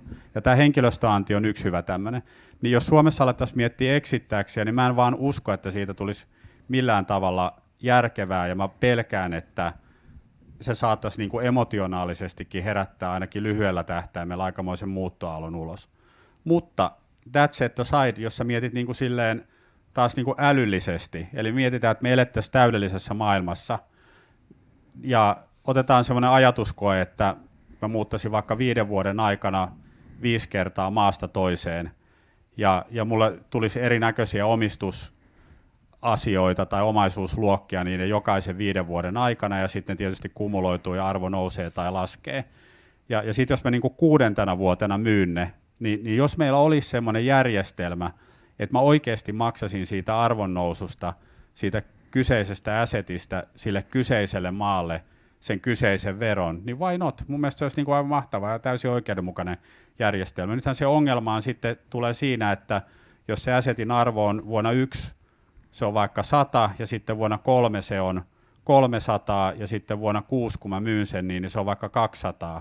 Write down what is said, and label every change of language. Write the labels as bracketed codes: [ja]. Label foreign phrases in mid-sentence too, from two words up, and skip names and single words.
[fi] Ja tämä henkilöstöanti on yksi hyvä tämmöinen. Niin jos Suomessa alettaisiin miettiä exit-taxia, niin mä en vaan usko, että siitä tulisi millään tavalla järkevää, ja mä pelkään, että se saattaisi niin kuin emotionaalisestikin herättää ainakin lyhyellä tähtäimellä aikamoisen muuttoaallon ulos. [en] Mutta that set aside, [fi] jos sä mietit niin kuin silleen taas niin kuin älyllisesti, eli mietitään, että me elettäisiin täydellisessä maailmassa, ja otetaan semmoinen ajatuskoe, että mä muuttaisin vaikka 5 vuoden aikana 5 kertaa maasta toiseen, ja mulle tulisi erinäköisiä omistusasioita tai omaisuusluokkia niiden jokaisen 5 vuoden aikana, ja sitten tietysti kumuloituu ja arvo nousee tai laskee. Ja sitten jos mä niin kuin 6. vuotena myyn ne, niin jos meillä olisi semmoinen järjestelmä, että mä oikeasti maksasin siitä arvonnoususta, siitä kyseisestä assetista sille kyseiselle maalle sen kyseisen veron, niin [en] why not? [fi] Mun mielestä se olisi niin kuin aivan mahtava ja täysin oikeudenmukainen järjestelmä. Nythän se ongelma sitten tulee siinä, että jos se assetin arvo on vuonna 1, se on vaikka 100, ja sitten vuonna 3 se on 300, ja sitten vuonna 6, kun mä myyn sen, niin se on vaikka 200.